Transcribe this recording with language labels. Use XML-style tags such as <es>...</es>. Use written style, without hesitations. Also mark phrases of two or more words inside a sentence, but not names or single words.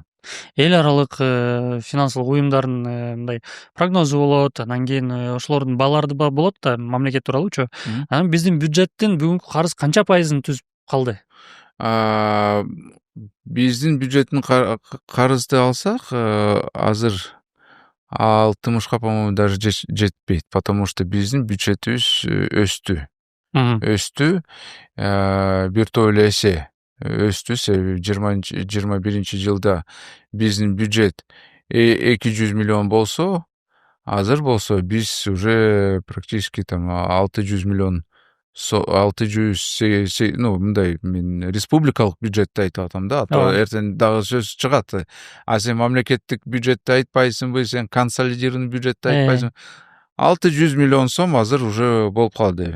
<ky>Эл аралык финансылык уюмдардын мындай прогнозу болот, анан кийин ошолордун баалары болот да, мамлекет тууралуучу. Анан биздин бюджеттин бүгүнкү карыз канча пайызын түзүп калды? Биздин бюджеттин карызды алсак, азыр 60</ky> <ru>по-моему даже</ru> <ky>жетпейт,</ky> <ru>потому что</ru> <ky>биздин бюджетибиз өстү. Бир топ эле эсе өстү, себеби 21-жылда биздин бюджет 200 миллион болсо, азыр болсо биз</ky> <ru>уже практически там</ru> <ky>600 миллион, 600, мындай мен республикалык бюджетти айтып атам да, эртең дагы сөз чыгат. Сен мамлекеттик бюджетти айтпайсыңбы, сен консолидированный бюджетти айтпайсыңбы? 600 миллион сом азыр уже болуп калды.</ky>